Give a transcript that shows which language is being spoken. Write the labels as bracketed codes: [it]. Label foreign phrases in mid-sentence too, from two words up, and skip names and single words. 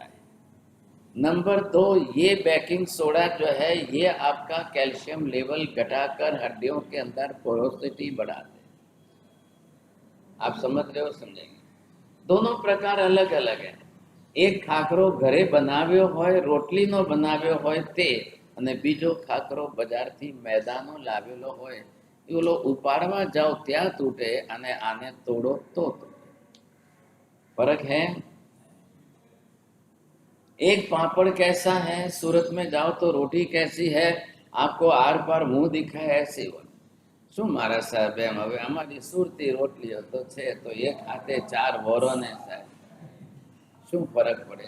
[hi] नंबर 2, ये [en] baking soda [hi] जो है ये आपका [en] calcium level [hi] घटाकर हड्डियों के अंदर पोरोसिटी बढ़ाते हैं। आप समझ रहे हो? समझेंगे। दोनों प्रकार अलग अलग है। [gu] એક ખાખરો ઘરે બનાવ્યો હોય, રોટલીનો બનાવ્યો હોય તે, અને બીજો ખાકરો બજારથી મેદાનો લાવેલો હોય, એ ઓલો ઉપાડવા જાઓ ત્યાં તૂટે અને આને તોડો તો તૂટે। [hi] फर्क है। एक पापड़ कैसा है, सूरत में जाओ तो रोटी कैसी है, आपको आर पार मुंह दिखाए ऐसी हो। [gu] શું મારા સાહેબ એમ હવે અમારી સુરતી રોટલીઓ તો છે તો એક હાથે 4 વરોને સાહેબ શું ફરક પડે?